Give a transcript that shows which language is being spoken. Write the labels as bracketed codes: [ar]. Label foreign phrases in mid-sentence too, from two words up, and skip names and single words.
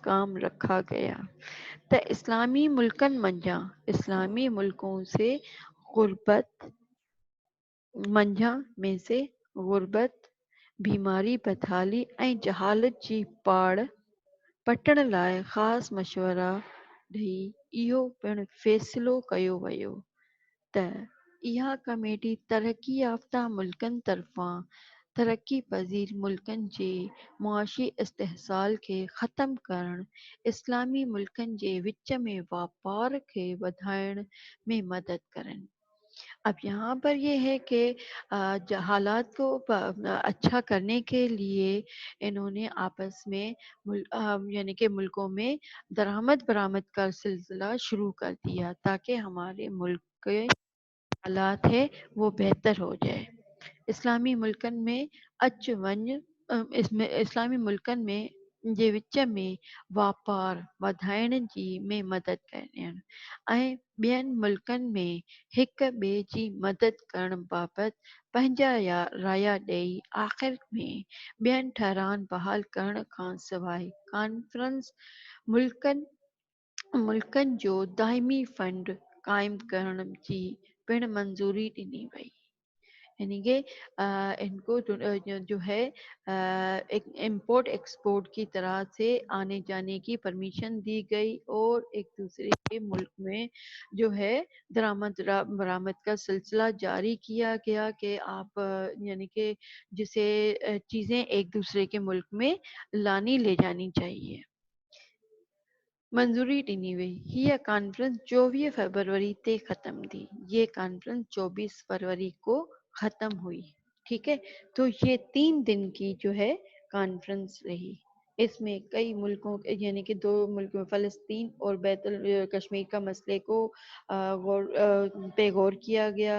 [sd] काम रखा गया त इस्लामी मुल्कनि मंझां [hi] इस्लामी मुल्कों से गुर्बत [sd] गुर्बत, बीमारी, बदहाली ऐं जहालत जी पाड़ पटण लाइ ख़ासि मशवरा ॾेई इहो पिणु फ़ैसिलो कयो वियो त इहा कमेटी तरक़ी याफ़्ता मुल्कनि तरफ़ां तरक़ी पज़ीर मुल्कनि जे मुआशी इस्तिहसाल खे ख़तम करण, इस्लामी मुल्कनि जे विच में वापार खे वधाइण में मदद करण। [hi] अब यहाँ पर ये है कि हालात को अच्छा करने के लिए इन्होंने आपस में यानी कि मुल्कों में दरामद बरामद का सिलसिला शुरू कर दिया, ताकि हमारे मुल्क के हालात है वो बेहतर हो जाए। [sd] इस्लामी मुल्कनि में अच वञ इसमें इस्लामी मुल्कनि में जे विच में वापार वधाइण जी में मदद करणु ऐं ॿियनि मुल्कनि में हिक ॿिए जी मदद करण बाबति पंहिंजा राया ॾेई आख़िर में ॿियनि ठहरान बहाल करण खां सवाइ कॉन्फ्रेंस मुल्कनि जो दाइमी फंड क़ाइमु करण जी पिणु मंज़ूरी ॾिनी वई। [hi] यानी कि इनको जो है एक इम्पोर्ट एक्सपोर्ट की तरह से आने जाने की परमिशन दी गई और एक दूसरे के मुल्क में जो है बरामद का सिलसिला जारी किया गया कि आप यानी कि जिसे चीज़ें एक दूसरे के मुल्क में लानी ले जानी चाहिए। [sd] मंजूरी ॾिनी वई। हीअ कॉन्फ्रेंस 24 फरवरी ते ख़त्म थी। [hi] ये कॉन्फ्रेंस 24 फरवरी को ख़त्म हुई। ठीक है, तो ये 3 दिन की जो है कॉन्फ्रेंस रही। इसमें कई मुल्कों यानी कि 2 मुल्क में फ़लस्तीन और बैतुल कश्मीर का मसले को पे गौर किया गया।